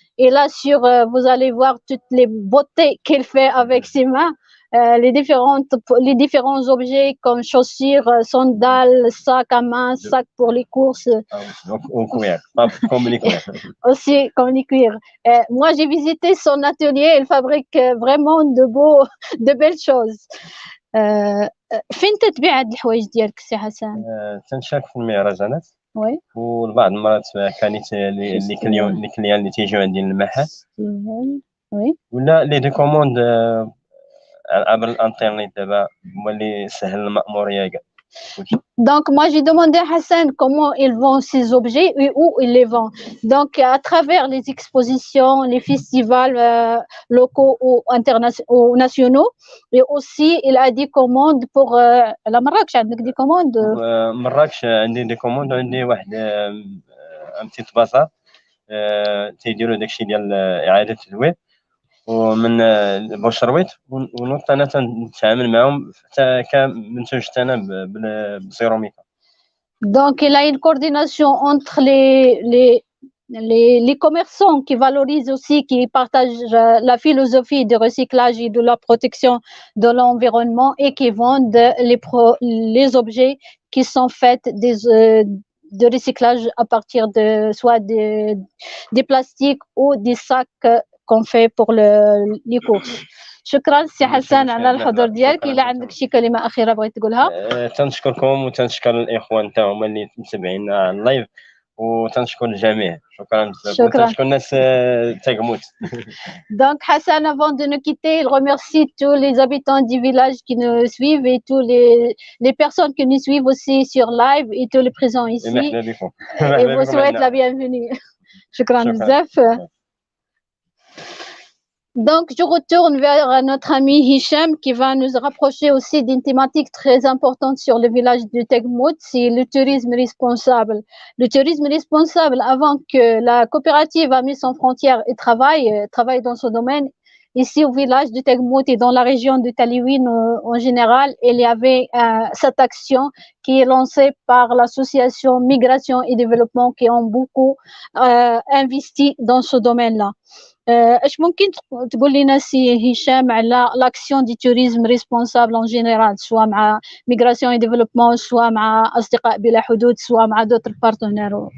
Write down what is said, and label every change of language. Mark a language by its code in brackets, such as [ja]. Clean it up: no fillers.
[fr] Et là, vous allez voir toutes les beautés qu'il fait avec ses mains, les différents objets comme chaussures, sandales, sacs à main, sacs pour les courses. Au cuir, comme les cuirs. Aussi comme les cuirs. Moi, j'ai visité son atelier, il fabrique vraiment de belles choses. [ar] فين تتبيع هاد الحوايج ديالك سي حسن؟ تنشارك في المهرجانات وي والبعض المرات كانت لي كليان اللي تيجيو عندي للمحل وي ولا لي دي كوموند عبر الانترنت دابا هما اللي سهل المأمورية كاع. [fr] Donc, moi, j'ai demandé à Hassan comment il vend ses objets et où il les vend. Donc, à travers les expositions, les festivals locaux ou nationaux. Et aussi, il a des commandes pour la Marrakech. [ar] عندك [fr] des commandes? [ar] مراكش عندي دي كوموند وعندي واحد ان بتيت بازار تيديروا داكشي ديال إعادة التدوير ومن بوشرويت ونوض انا تنتعامل معهم حتى كمنتوج انا بزيرو ميكا. [fr] Donc il a une coordination entre les commerçants qui valorisent aussi, qui partagent la philosophie de recyclage et de la protection de l'environnement et qui vendent les objets qui sont faits de recyclage à partir de soit des plastiques ou des sacs qu'on fait pour les courses. [ar] شكرا سي حسن على الحضور ديالك. الا عندك شي كلمه اخيره بغيت تقولها؟ تنشكركم وتنشكر الاخوان حتى اللي متابعين اللايف وتنشكر الجميع. شكرا بزاف وتنشكر الناس تاغموت. [fr] Donc Hassan, avant de nous quitter, il remercie tous les habitants du village qui nous suivent et tous les personnes qui nous suivent aussi sur live et tous les présents ici. Et vous souhaite la bienvenue. [ar] شكرا بزاف. [fr] Donc, je retourne vers notre ami Hicham qui va nous rapprocher aussi d'une thématique très importante sur le village de Tegmout, c'est le tourisme responsable. Le tourisme responsable, avant que la coopérative a mis son frontière et travaille dans ce domaine, ici au village de Tegmout et dans la région de Taliwin en général, il y avait cette action qui est lancée par l'association Migration et Développement qui ont beaucoup investi dans ce domaine-là. [ar] اش ممكن تقول لنا سي هشام على [fr] لاكسيون دي توريزم ريسبونسابل اون جينيرال [ar] سواء مع [fr] ميغراسيون اي ديفلوبمون [ar] سواء مع اصدقاء بلا حدود سواء مع [fr] دوتر بارتنير؟